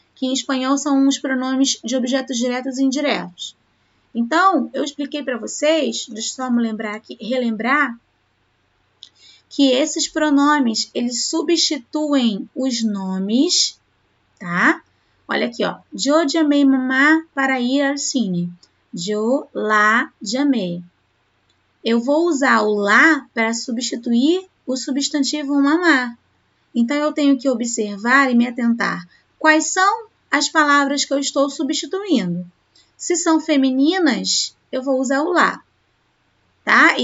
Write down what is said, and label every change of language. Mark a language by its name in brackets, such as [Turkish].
[Portuguese] Que em espanhol são os pronomes de objetos diretos e indiretos. Então, eu expliquei para vocês, deixa eu só me lembrar aqui, relembrar, que esses pronomes, eles substituem os nomes, tá? Olha aqui, ó. [Spanish] Yo llamé mamá para ir al cine. Yo la llamé. [Portuguese] Eu vou usar o la para substituir o substantivo mamá. Então, eu tenho que observar e me atentar. Quais são as palavras que eu estou substituindo? Se são femininas, eu vou usar o la, tá?